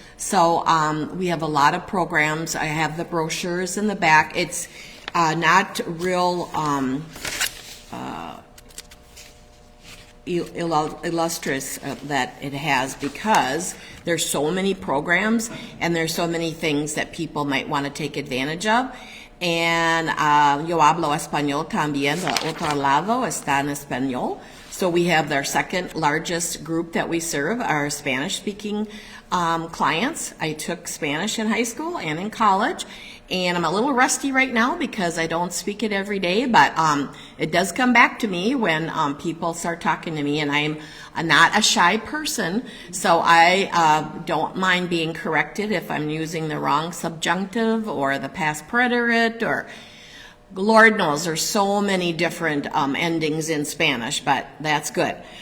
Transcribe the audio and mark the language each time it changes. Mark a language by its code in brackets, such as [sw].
[en] So we have a lot of programs. I have the brochures in the back. It's not real illustrious that it has, because there's so many programs and there's so many things that people might want to take advantage of. [es] And yo hablo español también, de otro lado está en español. [en] So we have our second largest group that we serve, our Spanish-speaking clients. I took Spanish in high school and in college, and I'm a little rusty right now because I don't speak it every day, but it does come back to me when people start talking to me, and I'm not a shy person, so I don't mind being corrected if I'm using the wrong subjunctive or the past preterite, or Lord knows there's so many different endings in Spanish, but that's good.